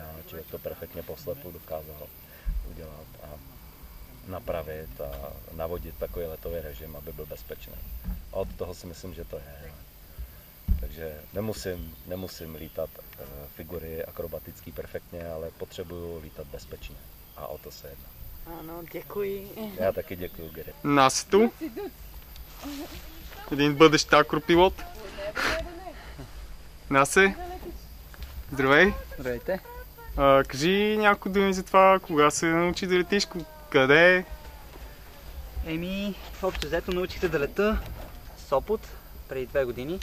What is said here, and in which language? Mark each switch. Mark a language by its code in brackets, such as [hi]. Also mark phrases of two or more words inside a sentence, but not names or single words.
[cs] Člověk to perfektně poslepu dokázal udělat a napravit a navodit takový letový režim, aby byl bezpečný. A od toho si myslím, že to je. Takže nemusím lítat figury akrobatický perfektně, ale potřebuju lítat bezpečně. A o to se jedná. Ano, děkuji. Já taky děkuju, Gary. [bg] Насито, един бъдещ акропилот. Насе, здравей. Здравейте. Кажи няколко думи за това, кога се научи да летиш, къде? Общо взето научих се да лета в Сопот преди 2 години.